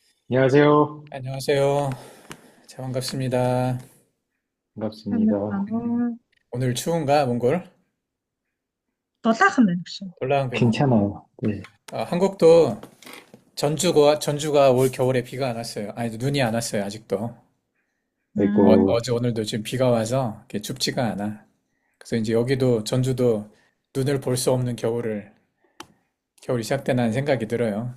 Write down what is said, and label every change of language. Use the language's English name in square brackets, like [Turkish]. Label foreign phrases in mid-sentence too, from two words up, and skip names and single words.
[Korean] 안녕하세요. 안녕하세요. 자, 반갑습니다. 반갑습니다. 안녕하세요. 오늘 추운가, 몽골? [Mongolian] Дулаахан байна гэж. [Korean] 올라온 뵙니다. 괜찮아요. 네. 한국도 전주가 올 겨울에 비가 안 왔어요. 아니, 눈이 안 왔어요, 아직도. 아이고, 어제 오늘도 지금 비가 와서 이렇게 춥지가 않아. 그래서 이제 여기도 전주도 눈을 볼 수 없는 겨울이 시작되는 생각이 들어요.